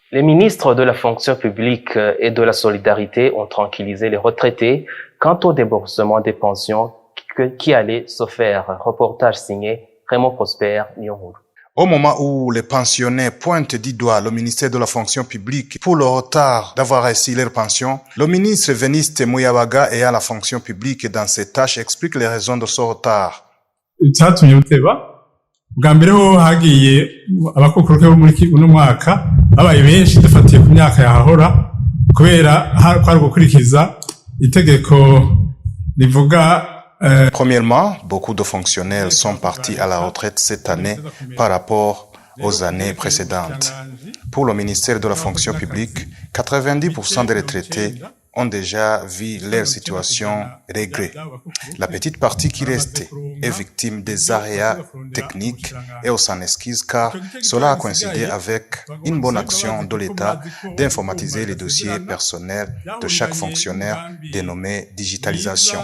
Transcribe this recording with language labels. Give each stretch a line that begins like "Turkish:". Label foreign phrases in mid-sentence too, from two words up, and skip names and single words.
French: Les ministres de la fonction publique et de la solidarité ont tranquillisé les retraités quant au déboursement des pensions qui allait se faire. Reportage signé Raymond Prosper Nyonguru. Au moment où les pensionnaires pointent du doigt le ministère de la fonction publique pour le retard d'avoir reçu leur pension, le ministre Veniste Muyabaga ayant la fonction publique dans ses tâches explique les raisons de ce retard.
Rundi: Icyatumye buteba bwa mbere ho hagiye abakokuruke bo muri uno mwaka babaye benshi dufatiye ku myaka yahahora kubera kwari gukurikiza itegeko rivuga.
French: Premièrement, beaucoup de fonctionnaires sont partis à la retraite cette année par rapport aux années précédentes. Pour le ministère de la fonction publique, 90% des retraités ont déjà vu leur situation réglée. La petite partie qui reste est victime des aléas techniques et on s'en excuse car cela a coïncidé avec une bonne action de l'État d'informatiser les dossiers personnels de chaque fonctionnaire dénommé digitalisation.